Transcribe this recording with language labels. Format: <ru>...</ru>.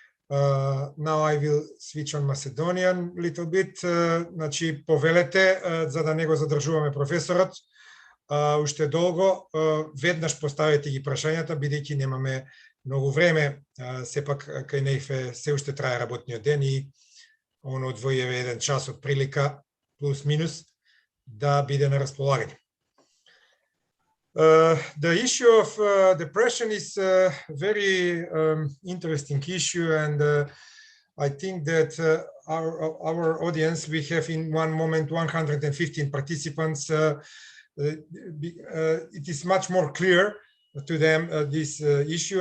<en>Now I will switch on Macedonian a little bit.</en> <mk>Значи, повелете, за да не го задржуваме професорот уште долго, веднаш поставете ги прашањата, бидејќи немаме многу време, сепак кај нејфе се уште трае работниот ден и оно одвојеве 1 час од прилика, плюс минус, да биде на располагање.</mk> <en>The issue of depression is a very interesting issue, and I think that our audience, we have in one moment 115 participants. It is much more clear to them this issue.</en>